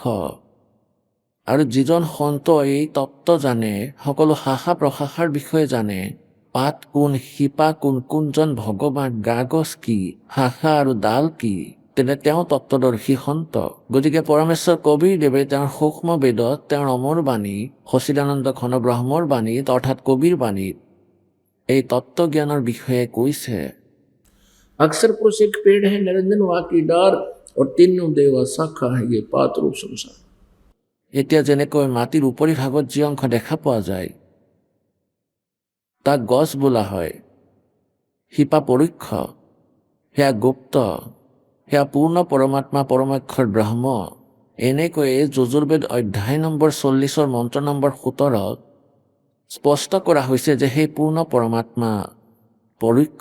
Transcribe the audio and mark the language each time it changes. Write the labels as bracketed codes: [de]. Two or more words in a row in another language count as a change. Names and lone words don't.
[as] আৰু যিজন সন্ত এই তত্ত্ব জানে, সকলো শাখা প্ৰশাখাৰ বিষয়ে জানে, পাত কোন, শিপা কোন, কোনজন ভগৱান, গাগজ কি, শাখা আৰু ডাল কি, তেনে তেওঁ তত্ত্বদৰ্শী সন্ত। গতিকে পৰমেশ্বৰ কবিৰ দেৱে তেওঁৰ সূক্ষ্ম বেদত তেওঁৰ অমৰ বাণী সচিদানন্দ ঘন ব্ৰহ্মৰ বাণীত অৰ্থাৎ কবিৰ বাণীত এই তত্ত্বজ্ঞানৰ বিষয়ে কৈছে। [hi] अक्सर पुरुष एक पेड़ है, निरंजन वहाँ की डार और तीनों देवा शाखा है, ये पात रूप संसार। [as] এতিয়া যেনেকৈ মাটিৰ উপৰি ভাগত যি অংশ দেখা পোৱা যায় তাক গছ বোলা হয়। শিপা পৰোক্ষ, সেয়া গুপ্ত, সেয়া পূৰ্ণ পৰমাত্মা পৰমাক্ষৰ ব্ৰহ্ম। এনেকৈয়ে যজুৰ্বেদ অধ্যায় নম্বৰ 40 মন্ত্ৰ নম্বৰ 17 স্পষ্ট কৰা হৈছে যে সেই পূৰ্ণ পৰমাত্মা পৰোক্ষ।